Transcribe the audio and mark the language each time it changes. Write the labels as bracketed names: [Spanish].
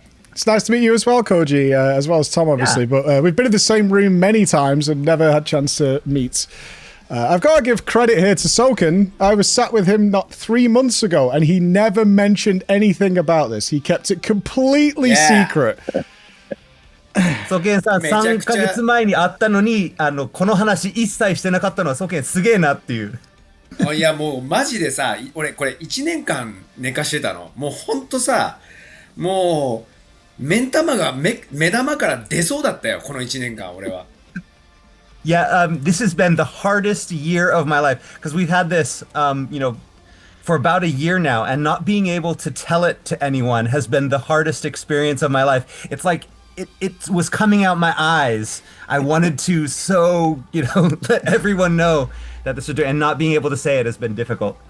[English] It's nice to meet you as well, Koji, as well as Tom, obviously. Yeah. But we've been in the same room many times and never had a chance to meet. I've got to give credit here to Soken. I was sat with him not 3 months ago, and he never mentioned anything about this. He kept it completely secret. [Japanese] ソケンさん、3ヶ月前に会ったのに、この話一切してなかったのはソケンすげえなっていう。いやもうマジでさ、俺これ1年間寝かしてたの。もうほんとさ、もう目玉が目玉から出そうだったよ、この1年間俺は。 [English] Yeah, this has been the hardest year of my life because we've had this, for about a year now, and not being able to tell it to anyone has been the hardest experience of my life. It's like it was coming out my eyes. I wanted to let everyone know that this was doing, and not being able to say it has been difficult.